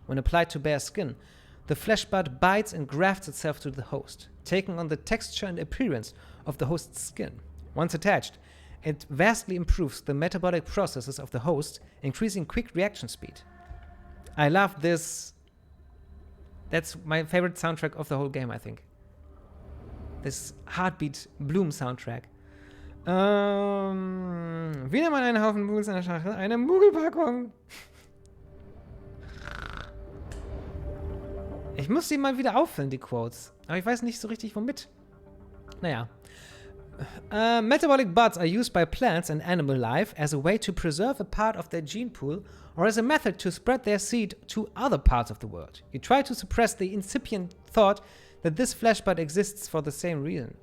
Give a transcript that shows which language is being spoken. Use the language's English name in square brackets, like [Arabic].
[English] When applied to bare skin, the flesh bud bites and grafts itself to the host, taking on the texture and appearance of the host's skin. Once attached, it vastly improves the metabolic processes of the host, increasing quick reaction speed. I love this. That's my favorite soundtrack of the whole game, I think. This Heartbeat Bloom Soundtrack. [German] Wieder mal einen Haufen Muggels in der Schachtel. Eine Muggelpackung. Ich muss die mal wieder auffüllen, die Quotes. Aber ich weiß nicht so richtig, womit. Naja. [English] Metabolic buds are used by plants and animal life as a way to preserve a part of their gene pool or as a method to spread their seed to other parts of the world. You try to suppress the incipient thought that this flesh bud exists for the same reason.